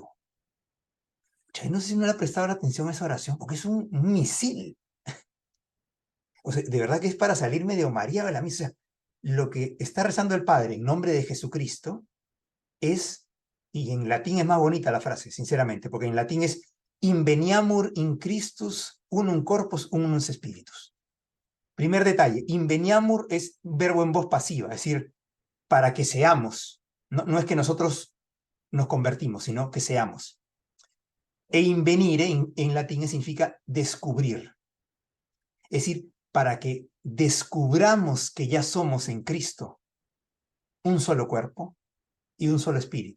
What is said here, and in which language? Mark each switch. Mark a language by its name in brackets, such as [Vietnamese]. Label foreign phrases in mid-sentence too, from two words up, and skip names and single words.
[Spanish] Yo no sé si no le ha prestado atención a esa oración, porque es un misil. O sea, de verdad que es para salir medio María de la misa. O sea, lo que está rezando el Padre en nombre de Jesucristo es, y en latín es más bonita la frase, sinceramente, porque en latín es [Latin] inveniamur in Christus unum corpus unum spiritus. [Spanish] Primer detalle, inveniamur es verbo en voz pasiva, es decir, para que seamos. No es que nosotros nos convertimos, sino que seamos. E invenire en latín significa descubrir. Es decir, para que descubramos que ya somos en Cristo un solo cuerpo y un solo espíritu.